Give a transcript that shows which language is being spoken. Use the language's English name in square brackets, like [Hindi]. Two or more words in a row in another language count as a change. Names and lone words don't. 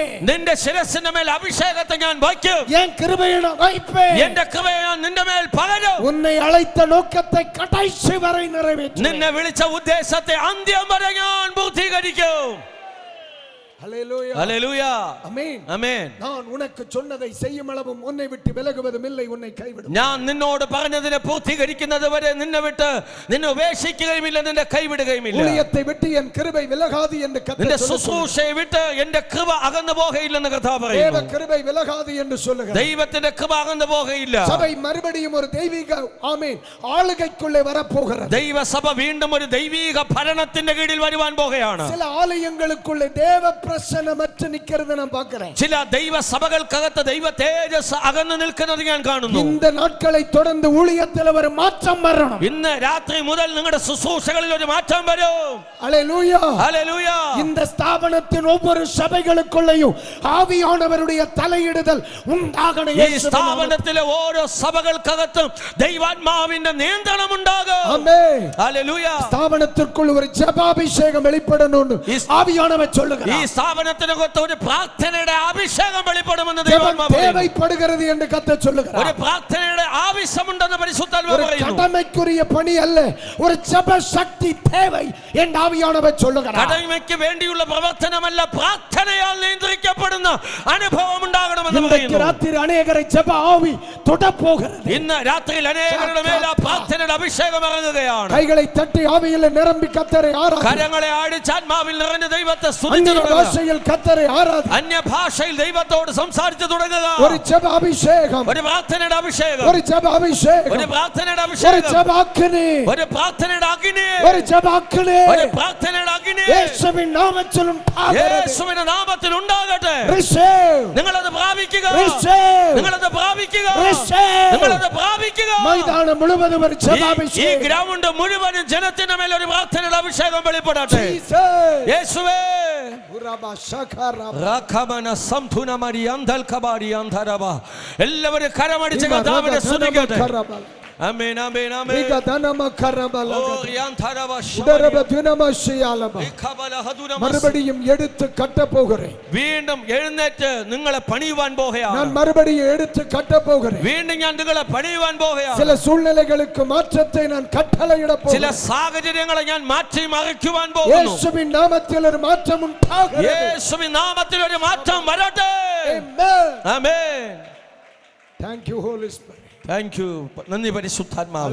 [Malayalam] നിന്റെ ശിരസിന്റെ മേൽ അഭിഷേകത്തെ ഞാൻ വയ്ക്കും. [Tamil] என் கிருபையை வைப்பே, [Malayalam] എന്റെ കൃപയെ ഞാൻ നിന്റെ മേൽ പകരും. [Tamil] உன்னை அழைத்த நோக்கத்தை கடைசி வரை நிறைவேற்றும். [Malayalam] നിന്നെ വിളിച്ച ഉദ്ദേശത്തെ അന്ത്യം വരെ ഞാൻ പൂർത്തീകരിക്കും. ഹല്ലേലൂയ, ഹല്ലേലൂയ. ആമേൻ, ആമേൻ. [Tamil] நான் உனக்கு சொன்னதை செய்யும் அளவும் உன்னை விட்டு விலகுவதும் இல்லை, உன்னை கைவிடும். [Malayalam] ഞാൻ നിന്നോട് പറഞ്ഞതിനെ പൂർത്തീകരിക്കുന്നത് വരെ നിന്നെ വിട്ട് നിന്നെ ഉപേക്ഷിക്കുകയുമില്ല, നിന്നെ കൈവിടുകയുമില്ല. [Tamil] ஊழியத்தை விட்டு என் கிருபை விலகாது என்று [Malayalam] നിന്റെ [Tamil] கர்த்தர் சொல்லுகிறார். [Malayalam] ശുശ്രൂഷയെ വിട്ട് എന്റെ കൃപ അകന്നു പോകയില്ലെന്ന് കർത്താവ് [Tamil] தேவ [Malayalam] പറയുന്നു. [Tamil] கிருபை விலகாது என்று சொல்லுகிறார். [Malayalam] ദൈവത്തിന്റെ കൃപ അകന്നു പോകയില്ല. [Tamil] சபை மறுபடியும் ஒரு தெய்வீக ஆமீன் ஆளுகைக்குள்ளே வரப்போகிறது. [Malayalam] ദൈവസഭ വീണ്ടും ഒരു ദൈവീക ഭരണത്തിന്റെ കീഴിൽ വരുവാൻ പോകുകയാണ്. [Tamil] சில ஆலயங்களுக்குள்ளே தேவ பிரசன்னமற்று நிக்கிறத நான் பார்க்கிறேன். [Malayalam] ചില ദൈവ സഭകൾക്കകത്ത് ദൈവ തേജസ് അകന്നു നിൽക്കുന്നത് ഞാൻ കാണുന്നു. [Tamil] இந்த நாட்களை தொடர்ந்து ஊழியத்தில் ஒரு மாற்றம் வரணும். [Malayalam] ഇന്ന് രാത്രി മുതൽ നിങ്ങളുടെ ശുശ്രൂഷകളിൽ ഒരു മാറ്റം വരും. [Tamil] ஹல்லேலூயா. [Malayalam] ഹല്ലേലൂയ. [Tamil] இந்த ஸ்தாபனத்தின் ஒவ்வொரு சபைகளுக்குள்ளேயும் ஆவியானவருடைய தலையிடுதல் உண்டாகணும். [Malayalam] ഈ സ്ഥാപനത്തിലെ ഓരോ സഭകൾക്കകത്തും ദൈവാത്മാവിന്റെ നിയന്ത്രണം ഉണ്ടാകും. [Tamil] ஆமென். [Malayalam] ഹല്ലേലൂയ. [Tamil] ஸ்தாபனத்திற்குள் ஒரு ஜெபாபிஷேகம் வெளிப்படணும்னு ஆவியானவர் சொல்லுகிறார். [Malayalam] ഈ സ്ഥാപനത്തിനകത്ത് ഒരു പ്രാർത്ഥനയുടെ അഭിഷേകം വെളിപ്പെടുമെന്ന് [Tamil] ஜெபம் [Malayalam] ദൈവാത്മാവ് പറയുന്നു. [Tamil] தேவைப்படுகிறது என்று கர்த்தர் சொல்லுகிறார். [Malayalam] ഒരു പ്രാർത്ഥനയുടെ ആവശ്യമുണ്ടെന്ന് പരിശുദ്ധാത്മാവ് [Tamil] ஒரு [Malayalam] പറയുന്നു. [Tamil] கடமைக்குரிய பணி அல்ல, ஒரு ஜெப சக்தி தேவை என்று ஆவியானவர் சொல்லுகிறார். [Malayalam] കടമയ്ക്ക് വേണ്ടിയുള്ള പ്രവർത്തനമല്ല, പ്രാർത്ഥനയാൽ നിയന്ത്രിക്കപ്പെടുന്ന അനുഭവം ഉണ്ടാകണമെന്ന് [Tamil] இன்றைக்கு [Malayalam] പറയുന്നു. [Tamil] ராத்திரி அநேகரை ஜெப ஆவி தொடப் போகிறது. [Malayalam] ഇന്ന് രാത്രിയിൽ അനേകരുടെ മേൽ ആ പ്രാർത്ഥനയുടെ അഭിഷേകം ഇറങ്ങുകയാണ്. [Tamil] கைகளை தட்டி ஆவியில் நிரம்பி கர்த்தரை ஆராதி. [Malayalam] കരങ്ങളെ അടിച്ച് ആത്മാവിൽ നിറഞ്ഞ ദൈവത്തെ [Tamil] அந்நிய [Malayalam] സ്തുതിച്ചു തുടങ്ങുക. [Tamil] பாஷையில் கர்த்தரை ஆராதி. [Malayalam] അന്യഭാഷയിൽ ദൈവത്തോട് സംസാരിച്ചു തുടങ്ങുക. [Tamil] ஒரு ஜெப அபிஷேகம், [Malayalam] ഒരു പ്രാർത്ഥനയുടെ അഭിഷേകം, [Tamil] ஒரு ஜெப அபிஷேகம், [Malayalam] ഒരു പ്രാർത്ഥനയുടെ [Tamil] ஒரு [Malayalam] അഭിഷേകം, [Tamil] ஜெப அக்கினி, [Malayalam] ഒരു പ്രാർത്ഥനയുടെ അഗ്നി, [Tamil] ஒரு ஜெப அக்கினி [Malayalam] ഒരു പ്രാർത്ഥനയുടെ അഗ്നി യേശുവിൻ നാമത്തിൽ ഉണ്ടാകട്ടെ. യേശുവിന്റെ നാമത്തിൽ ഉണ്ടാകട്ടെ. [English] Receive. [Malayalam] നിങ്ങളത് പ്രാപിക്കുക. [English] Receive. [Malayalam] നിങ്ങളത് പ്രാപിക്കുക. [English] Receive. [Malayalam] നിങ്ങളത് പ്രാപിക്കുക. മൈതാനം മുഴുവനും ഒരു ജെബ ഈ അഭിഷേകം. ഗ്രൗണ്ട് മുഴുവനും ജനത്തിന്റെ മേൽ ഒരു പ്രാർത്ഥനയുടെ അഭിഷേകം വെളിപ്പെടട്ടെ. [English] Jesus. [Malayalam] യേശുവേ. ഉറബ ശഖറബ. റഖമന സംതുന മരിയന്തൽ കബാരി അന്തരബ. എല്ലാവരും കരമടിച്ച് കർത്താവിനെ സ്തുതിക്കട്ടെ. ആമേൻ ആമേൻ ആമേൻ. വിഗദനമ കറബല. ഓ യന്തരബ ഉദരബ ശബരി. ദിനമ ശയാലബ. ഇഖബല ഹദുനമ. [Tamil] மறுபடியும் எடுத்து கட்ட போகிறேன். [Malayalam] വീണ്ടും എഴുന്നേറ്റ് നിങ്ങളെ പണിയുവാൻ പോകുകയാണ്. [Tamil] நான் மறுபடியும் எடுத்து கட்ட போகிறேன். [Malayalam] വീണ്ടും ഞാൻ നിങ്ങളെ പണിയുവാൻ പോകുകയാണ്. [Tamil] சில சூழ்நிலைகளுக்கு மாற்றத்தை நான் கட்டளையிட [Malayalam] ചില [Tamil] போகிறேன். [Malayalam] സാഹചര്യങ്ങളെ ഞാൻ മാറ്റി മറിക്കുവാൻ പോകുന്നു. യേശുവിൻ നാമത്തിൽ ഒരു മാറ്റം ഉണ്ടാകട്ടെ. യേശുവിൻ നാമത്തിൽ ഒരു മാറ്റം വരട്ടെ. [English] Amen. [Malayalam] ആമേൻ. [English] Thank you Holy Spirit. Thank you. [Malayalam] നന്ദി പരിശുദ്ധാത്മാവേ.